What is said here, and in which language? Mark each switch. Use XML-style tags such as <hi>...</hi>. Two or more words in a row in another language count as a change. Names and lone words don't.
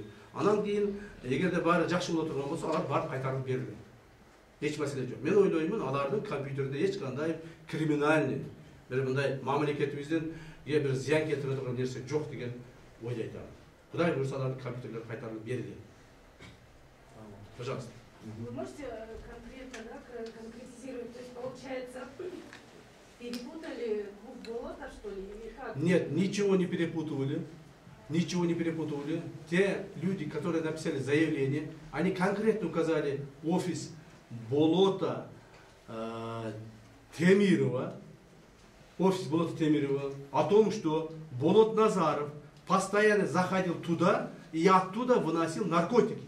<ky>Анан кийин эгерде баары жакшы боло турган болсо, алар барып кайтарып берилет. Эч маселе жок. Мен ойлоймун, алардын компьютерде эч кандай криминальный, бир мындай мамлекетибиздин бир зыян келтире турган нерсе жок деген ойду айтамын. Кудай буюрса алардын компьютерлери кайтарылып берилет.</ky> <ru>Пожалуйста. Вы можете конкретно, да, конкретизировать? То есть, получается, перепутали клуб болота, что ли, или как? Нет, ничего не перепутывали. Ничего не перепутывали. Те люди, которые написали заявление, они конкретно указали офис болота Темирова, офис болота Темирова, о том, что Болот Назаров постоянно заходил туда и оттуда выносил наркотики.</ru>